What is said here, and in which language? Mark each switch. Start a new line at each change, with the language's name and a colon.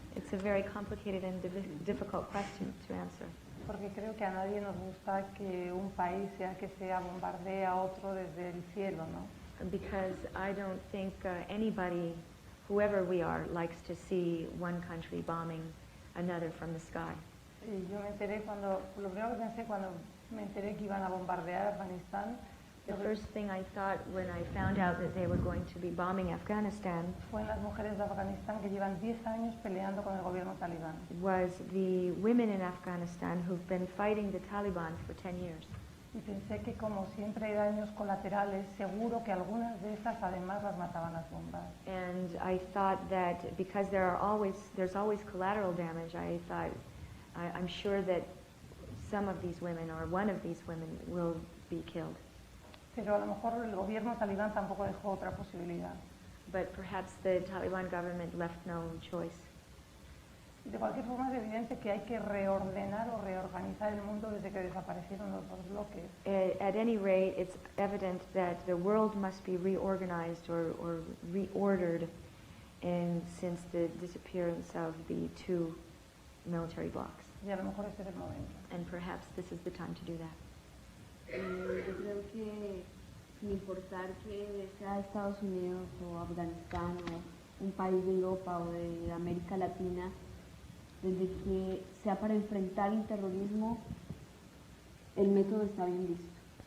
English: It's a very complicated and difficult question to answer.
Spanish: porque creo que a nadie nos gusta que un país sea que sea bombardea a otro desde el cielo, ¿no?
English: Because I don't think anybody, whoever we are, likes to see one country bombing another from the sky.
Spanish: Y yo me enteré lo primero que pensé cuando me enteré que iban a bombardear Afganistán,
English: The first thing I thought when I found out that they were going to be bombing Afghanistan
Spanish: fue en las mujeres de Afganistán que llevan 10 años peleando con el gobierno talibán.
English: was the women in Afghanistan who've been fighting the Taliban for 10 years.
Spanish: Y pensé que como siempre hay daños colaterales, seguro que algunas de esas además las mataban las bombas.
English: And I thought that because there's always collateral damage, I thought I'm sure that some of these women or one of these women will be killed.
Spanish: Pero a lo mejor el gobierno talibán tampoco dejó otra posibilidad.
English: But perhaps the Taliban government left no choice.
Spanish: De cualquier forma es evidente que hay que reordenar o reorganizar el mundo desde que desaparecieron los dos bloques.
English: At any rate, it's evident that the world must be reorganized or reordered since the disappearance of the two military blocs.
Spanish: Y a lo mejor este es el momento.
English: And perhaps this is the time to do that.
Spanish: Yo creo que sin importar que sea Estados Unidos o Afganistán o un país de Europa o de América Latina, desde que sea para enfrentar el terrorismo, el método está bien visto.